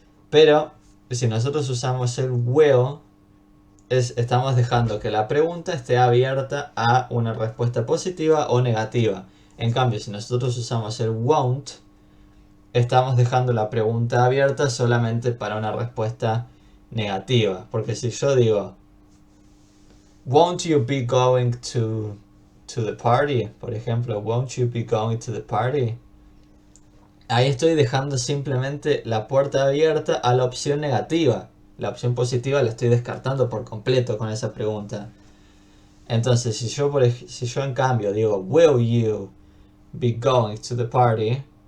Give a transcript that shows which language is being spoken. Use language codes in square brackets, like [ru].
[es] Pero si nosotros usamos el will, estamos dejando que la pregunta esté abierta a una respuesta positiva o negativa. En cambio, si nosotros usamos el won't, estamos dejando la pregunta abierta solamente para una respuesta negativa. Porque si yo digo, [en] won't you be going to the party? [es] Por ejemplo, [en] won't you be going to the party? [es] Ahí estoy dejando simplemente la puerta abierta a la opción negativa. La opción positiva la estoy descartando por completo con esa pregunta. Entonces, si yo en cambio digo, [en] will you be going to the party?